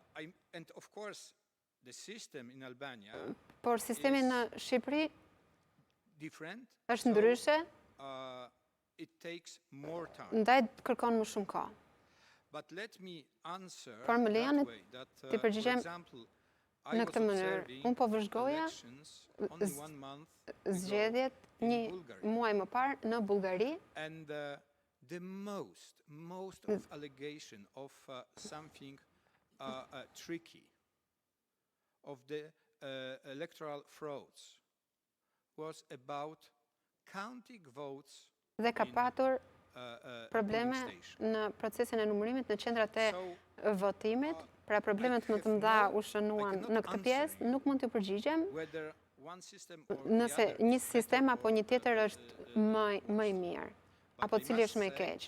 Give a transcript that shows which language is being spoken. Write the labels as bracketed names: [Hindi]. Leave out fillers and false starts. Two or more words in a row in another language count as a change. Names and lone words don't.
[Albanian] Por sistemi në Shqipëri është ndryshe, ndaj kërkon më shumë kohë. Por më lejoni të përgjigjem në këtë mënyrë. Unë po vëzhgoja zgjedhjet një muaj më parë në Bullgari. [English] The most of allegation of something tricky, of the electoral frauds, was about counting votes. [Albanian] Dhe ka patur probleme në procesin e numërimit në qendrat e votimit, pra problemet më të mëdha u shënuan në këtë pjesë, nuk mund të përgjigjem nëse një sistem apo një tjetër është më i mirë, apo cili është më i keq.